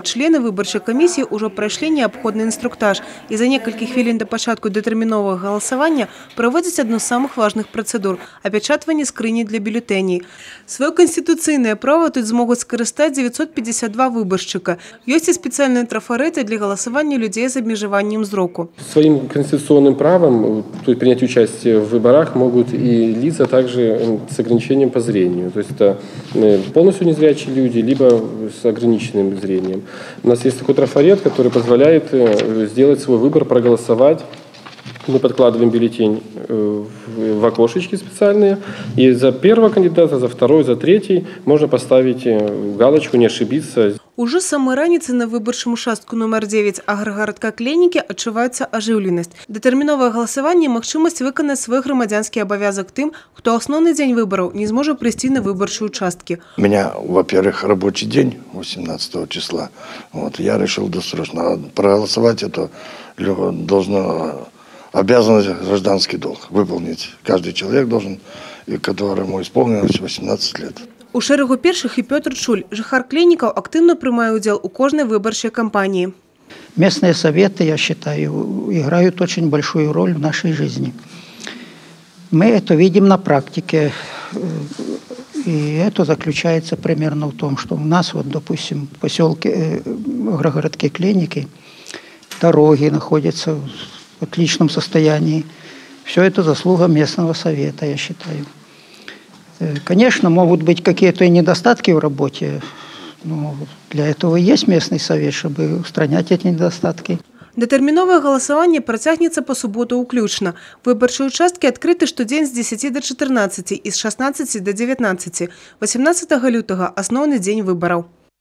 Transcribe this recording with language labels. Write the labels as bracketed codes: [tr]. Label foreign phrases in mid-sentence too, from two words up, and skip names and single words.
[be] Члены выборчай камісіі ўжо прайшлі неабходны інструктаж і за некалькі хвілін да пачатку дэтэрміновага галасавання праводзяць адну з самых важных працэдур – апячатванне скрыні для бюлетэней. Сваё канстытуцыйнае права тут змогуць скарыстаць 952 выбаршчыка. Ёсць і спецыяльныя трафарэты для галасавання людей з абмежаваннем зроку. [ru] Своим конституционным правом принять участие в выборах могут и лица также с ограничением по зрению. То есть это полностью незрячие люди, либо с ограниченным зрением. У нас есть такой трафарет, который позволяет сделать свой выбор, проголосовать. Мы подкладываем бюллетень в окошечки специальные. И за первого кандидата, за второй, за третий можно поставить галочку, не ошибиться. [be] Уже з самой раніцы на выбарчым участку номер 9 аграгарадка Клейнікі адчуваецца ажыўленасць. Дэтэрміновае галасаванне – магчымасць выканаць свой грамадзянскі абавязак тым, хто асноўны дзень выбораў не зможа прыйсці на выбарчыя участкі. [ru] У меня, во-первых, рабочий день 18 числа. Я решил досрочно проголосовать. Это обязанность, гражданский долг выполнить. Каждый человек должен, которому исполнилось 18 лет. [be] У шэрагу першых і Пётр Чуль, жыхар Клейнікаў, актыўна прымае ўдзел у кожнай выбарчай кампании. [ru] Местные советы, я считаю, играют очень большую роль в нашей жизни. Мы это видим на практике. И это заключается примерно в том, что у нас, допустим, в поселке, агрогородке Клейники, дороги находятся в отличном состоянии. Все это заслуга местного совета, я считаю. Конечно, могут быть какие-то и недостатки в работе, но для этого и есть местный совет, чтобы устранять эти недостатки. [be] Дэтэрміновае галасаванне працягнецца па суботу ўключна. Выбарчыя участкі адкрыты штодзень з 10 до 14 і з 16 до 19. 18 лютага – асноўны дзень выбараў.